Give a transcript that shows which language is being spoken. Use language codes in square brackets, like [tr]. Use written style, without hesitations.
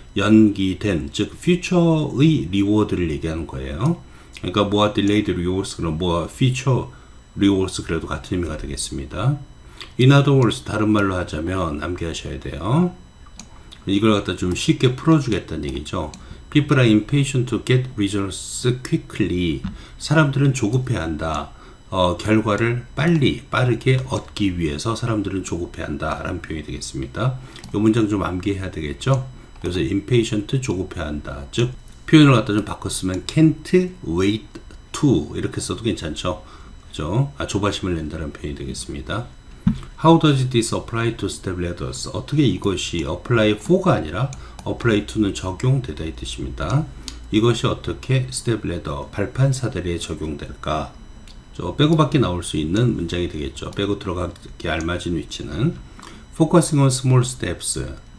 [ko] 연기된, 즉 future의 리워드를 얘기하는 거예요. 그러니까 뭐와 [en] delayed rewards, [ko] 그럼 뭐와 [en] future rewards [ko] 그래도 같은 의미가 되겠습니다. [en] In other words, [ko] 다른 말로 하자면 암기하셔야 돼요. 이걸 갖다 좀 쉽게 풀어주겠다는 얘기죠. [en] People are impatient to get results quickly. [ko] 사람들은 조급해한다. 결과를 빠르게 얻기 위해서 사람들은 조급해한다 라는 표현이 되겠습니다. 이 문장 좀 암기해야 되겠죠. 그래서 impatient, 조급해한다. 즉 표현을 갖다 좀 바꿨으면 [en] can't wait to [ko] 이렇게 써도 괜찮죠. 그죠? 조바심을 낸다는 표현이 되겠습니다. [en] How does this apply to step ladders? [ko] 어떻게 이것이 [en] apply for [ko] 가 아니라 [en] apply to [ko] 는 적용되다 이 뜻입니다. 이것이 어떻게 step ladder, 발판 사다리에 적용될까? 빼고밖에 나올 수 있는 문장이 되겠죠. 빼고 들어가기 알맞은 위치는 [en] focusing on small steps.